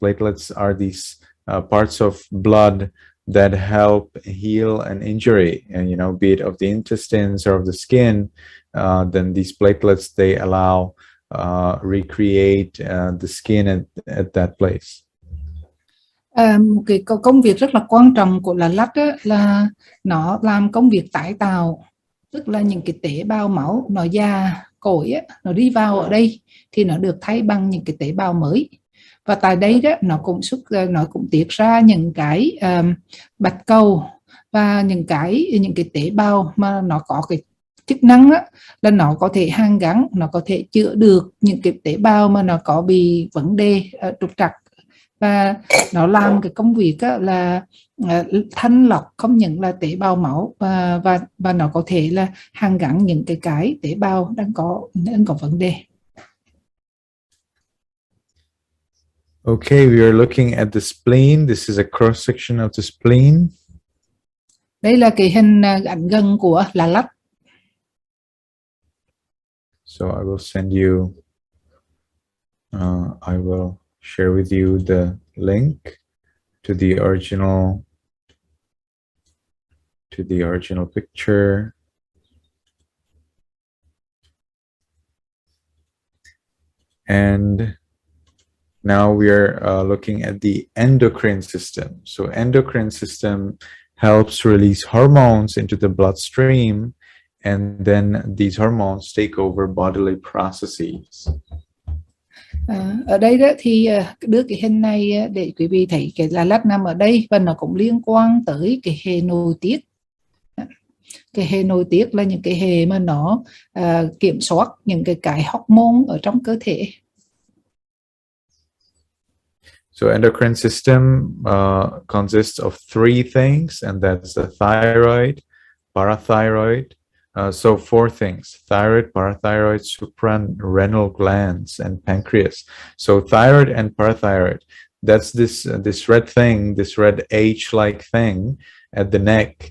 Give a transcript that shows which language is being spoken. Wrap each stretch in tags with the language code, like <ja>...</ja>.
<en>Platelets are these parts of blood that help heal an injury, and be it of the intestines or of the skin. Then these platelets, they allow recreate the skin at that place.</en> <vi>Một cái công việc rất là quan trọng của lá lách là nó làm công việc tái tạo, tức là những cái tế bào máu nó già cỗi nó đi vào ở đây thì nó được thay bằng những cái tế bào mới, và tại đây đó nó cũng tiết ra những cái bạch cầu và những cái tế bào mà nó có cái chức năng là nó có thể hàn gắn, nó có thể chữa được những cái tế bào mà nó có bị vấn đề trục trặc, và nó làm cái công việc là thanh lọc không những là tế bào máu, và nó có thể là hàn gắn những cái tế bào đang có vấn đề.</vi> <en>Okay, we are looking at the spleen. This is a cross section of the spleen.</en> <vi>Đây là cái hình ảnh gần của lá lách.</vi> <en>So I will send you. I will share with you the link to the original picture. And now we are looking at the endocrine system. So endocrine system helps release hormones into the bloodstream, and then these hormones take over bodily processes.</en> <vi>Ở đây đó thì đưa cái hình này để quý vị thấy cái lá lách nằm ở đây, và nó cũng liên quan tới cái hệ nội tiết. Cái hệ nội tiết là những cái hệ mà nó kiểm soát những cái hormone ở trong cơ thể.</vi> <en>So endocrine system consists of three things, and that's the thyroid, parathyroid. So four things: thyroid, parathyroid, suprarenal glands, and pancreas. So thyroid and parathyroid, that's this red thing, this red H-like thing at the neck.</en>